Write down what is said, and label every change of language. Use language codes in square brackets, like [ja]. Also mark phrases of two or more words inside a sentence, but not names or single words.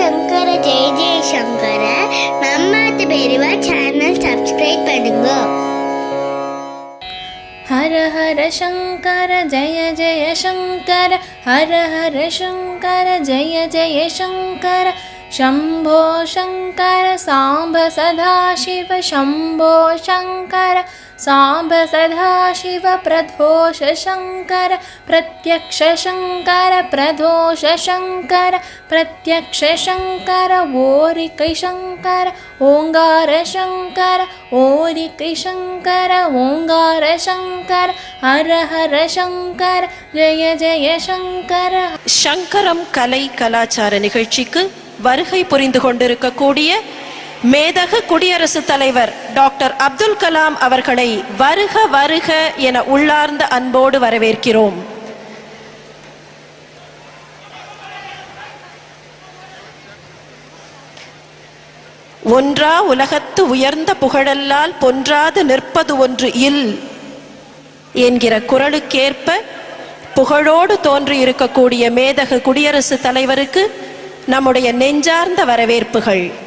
[sa] शंकर जय जय शंकर. [ta] நம்மாத்து பெரியவா [en] channel subscribe [ta] பண்ணுங்க. [sa] हर हर शंकर जय जय शंकर, हर हर शंकर जय जय शंकर. शंभो शंकर सांब सदाशिव, शंभो शंकर सांब सदाशिव. प्रदोष शंकर प्रत्यक्ष शंकर, प्रदोष शंकर प्रत्यक्ष शंकर. ओरिकै शंकर ओंकार शंकर, ओरिकै शंकर ओंकार शंकर. हर हर शंकर जय जय शंकर. [ta] சங்கரம் கலை கலாச்சார நிகழ்ச்சிக்கு வருகை புரிந்து கொண்டிருக்கக்கூடிய மேதகு குடியரசுத் தலைவர் டாக்டர் அப்துல் கலாம் அவர்களை வருக வருக என உள்ளார்ந்த அன்போடு வரவேற்கிறோம். ஒன்றா உலகத்து உயர்ந்த புகழல்லால் பொன்றாது நிற்பது ஒன்று இல் என்கிற குரலுக்கேற்ப புகழோடு தோன்றி இருக்கக்கூடிய மேதகு குடியரசுத் தலைவருக்கு நம்முடைய நெஞ்சார்ந்த வரவேற்புகள்.